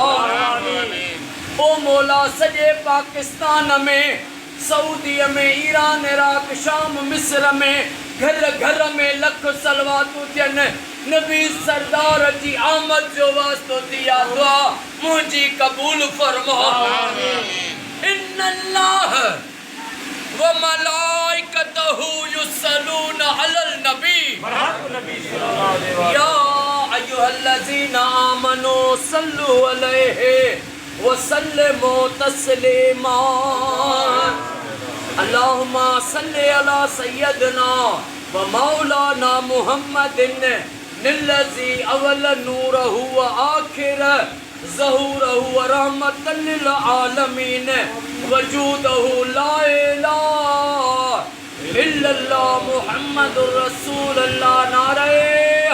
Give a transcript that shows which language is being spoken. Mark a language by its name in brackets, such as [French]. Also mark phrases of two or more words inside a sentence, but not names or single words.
[Sindhi] ओ मौला सॼे पाकिस्तान में सऊदी में ईरान इराक शाम मिस्र में घर घर में लख सलवातूं थियनि नबी सरदार जी आमद जो वास्तो दिया दुआ मुझी कबूल फरमा [Arabic] إن الله وملائكته يصلون على النبي يا أيها الذين آمنوا صلوا عليه وسلموا تسليما اللهم صل على سيدنا ومولانا محمد الذي أول نوره وآخر ظهوره ورحمة للعالمين وجوده لا إله إلا الله محمد رسول الله नारे